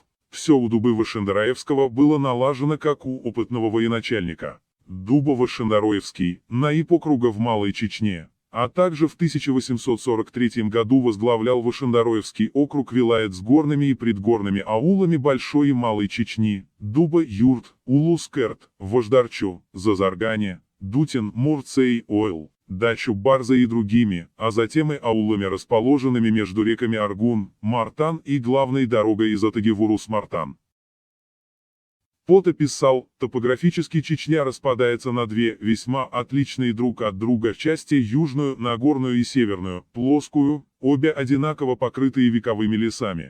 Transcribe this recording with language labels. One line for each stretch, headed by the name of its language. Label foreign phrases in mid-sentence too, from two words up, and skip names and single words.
Russian: Все у Дубы Вашандараевского было налажено как у опытного военачальника. Дуба Вашандароевский, наиб округа в Малой Чечне, а также в 1843 году возглавлял Вашандароевский округ вилает с горными и предгорными аулами Большой и Малой Чечни, Дуба, Юрт, Улус-Керт, Вождарчу, Зазаргане, Дутин, Мурцей-Ойл, дачу Барза и другими, а затем и аулами, расположенными между реками Аргун, Мартан и главной дорогой из Атаги в Урус-Мартан. Пота писал, топографически Чечня распадается на две весьма отличные друг от друга части: южную, Нагорную, и северную, плоскую, обе одинаково покрытые вековыми лесами.